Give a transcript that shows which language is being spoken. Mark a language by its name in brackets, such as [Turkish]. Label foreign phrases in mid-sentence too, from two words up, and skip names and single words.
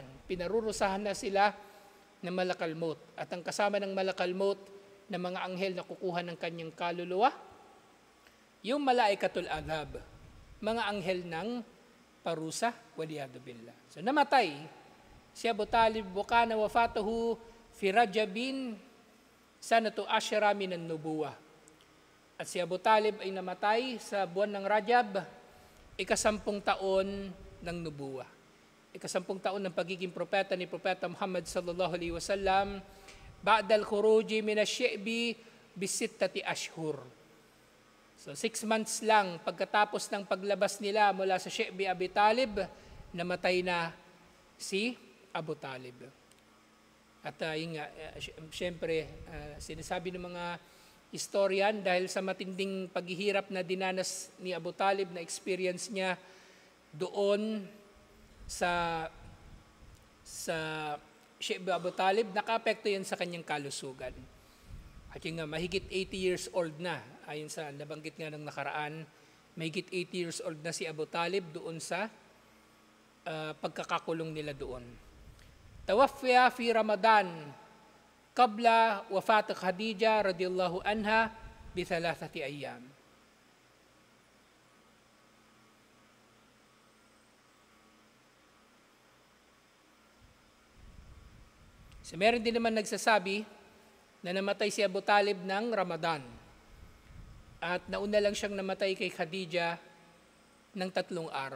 [Filipino] Pinarurusahan na sila ng [Arabic] ملك الموت. [Filipino] At ang kasama ng [Arabic] ملك الموت [Filipino] na mga anghel na kukuha ng kanyang kaluluwa, yung [Arabic] ملائكة العذاب, [Filipino] mga anghel ng parusa, [Arabic] والعياذ بالله. [Filipino] So namatay si Abu Talib, [Arabic] وكان وفاته في رجب سنة عشر من النبوة. [Filipino] At si Abu Talib ay namatay sa buwan ng Rajab, 10 taon ng nubuwah. 10 taon ng pagiging propeta ni Propeta Muhammad [Arabic] صلى الله عليه وسلم بعد الخروج من الشعب بستة أشهر. [Filipino] So 6 months lang pagkatapos ng paglabas nila mula sa Syi'bi Abi Talib, namatay na si Abu Talib. At siyempre, sinasabi ng mga historian dahil sa matinding paghihirap na dinanas ni Abu Talib na experience niya doon sa Syi'bi Abu Talib, nakaapekto yan sa kanyang kalusugan. At yung mahigit 80 [English] years old [Filipino] na, ayon sa nabanggit nga ng nakaraan, mahigit 80 [English] years old [Filipino] na si Abu Talib doon sa pagkakakulong nila doon. [Arabic] توفي في رمضان قبل وفاة خديجة رضي الله عنها بـ 3 أيام. [Filipino] So meron din naman nagsasabi na namatay si Abu Talib ng Ramadan. At nauna lang siyang namatay kay Khadija ng 3 araw.